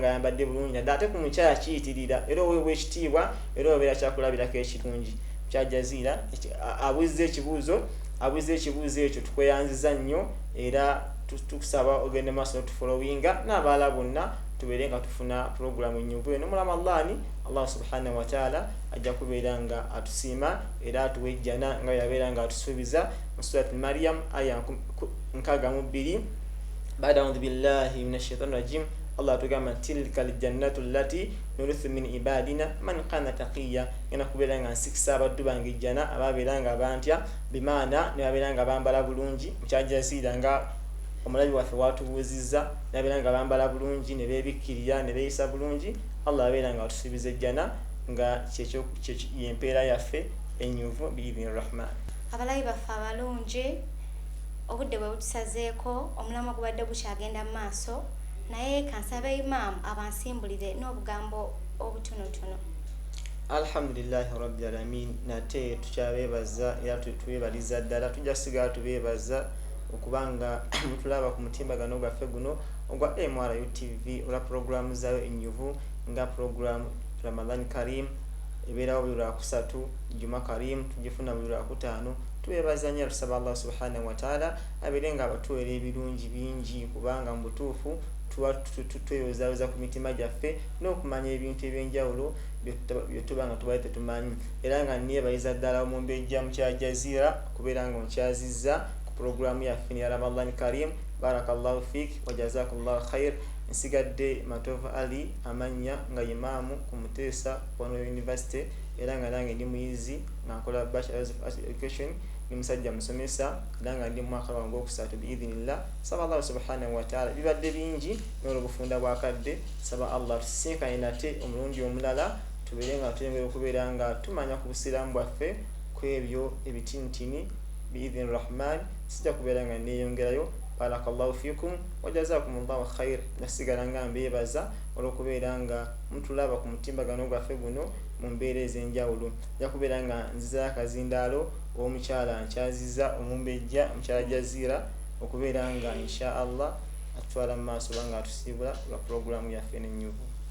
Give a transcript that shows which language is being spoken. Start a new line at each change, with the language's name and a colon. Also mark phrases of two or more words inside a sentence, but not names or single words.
Ganda: ayambadde bulungi naddala ate ku mukyala kiyitirira era oweebwa ekitiibwa era obeera kyakulabirako ekirungi kya jazira abuuza ekibuuzo ekyo tukweyanziza nnyo era tukusaba ogende maaso tufollowinga n'abaala bonna tubeere nga tufuna programu ennyuvu eno mu Ramadhan
Arabic: الله سبحانه وتعالى
Ganda: ajja kubeera nga atusiima era atuwejjana nga yabeera nga atusuubiza mu surat Maryam aya 62 baada
Arabic: أعوذ بالله من الشيطان الرجيم
Ganda: Allah tugamba
Arabic: تلك الجنة التي نورث من عبادنا من كان تقيا
Ganda: ena kubeera nga nsikisa abaddu bange ejjana ababeera nga bantya bimaana ne babeera nga bambala bulungi mukyajazira nga omulabi waffe watubuuzizza nabeera nga bambala bulungi ne beebikkirira ne beeyisa bulungi Allah abeera nga atusuubiza ejjana nga kyekyo yempeera yaffe ennyuvu
Arabic: بإذن الرحمن.
Ganda: Abalabi baffe abalungi obudde bwe butusazeeko omulamwa gubadde bukyagenda mu maaso naye kansaba imam abansimbulire n'obugambo obutonotono.
Arabic: الحمد لله رب العالمين
Ganda: nate tukyabeebaza era tubeebaliza ddala tujja kusigala tubeebaza okubanga mutulaba ku mutimbagano gwaffe guno ogwa MRU TV olwa programu zaayo ennyuvu nga program Ramathan Kareem ebeerawo buli lwakusatu Juma Kareem tugifuna buli lwakutaano tubeebaza nnyo tusaba
Arabic: الله سبحانه وتعالى
Ganda: abeere nga abatuweera ebirungi bingi kubanga mu butuufu tweyozayoza ku mitima gyaffe n'okumanya ebintu ebyenjawulo bye tuba nga tubaye tetumanyi era nga nneebaliza ddala OMUBEJJA mu kya JAZIRA kubeera nga onkyazizza ku programu yaffe ya Ramathan Kareem
Arabic: بارك الله فيك وجزاك الله خير.
Ganda: Nsigadde Matova Ali amanya nga imaamu ku Muteesa wano University era nga nange ndi muyizi nga nkola
English: Bachelor's of Arts Education
Ganda: ni musajja musomesa era nga ndi mwaka wange ogwokusatu biidhinillah. Saba
Arabic: الله سبحانه وتعالى
Ganda: bibadde bingi n'olw'obufunda bwakadde saba Allah tusinkane nate omulundi omulala tubeere nga tuyongera okubeera nga tumanya ku busiraamu bwaffe ku ebyo ebitintini
Arabic: بإذن الرحمن
Ganda: sijja kubeera nga neeyongerayo.
Arabic: بارك الله فيكم وجزاكم الله خير.
Ganda: Nasigala nga mbeebaza olw'okubeera nga mutulaba ku mutimbagano gwaffe guno mu mbeera ez'enjawulo. Nja kubeera nga nziza akazindaalo w'omukyala nkyaziza OMUBEJJA omukyala Jazira okubeera nga
Arabic: إن شاء الله
Ganda: atutwala mu maaso nga atusiibula lwa programu yaffe n'ennyuvu.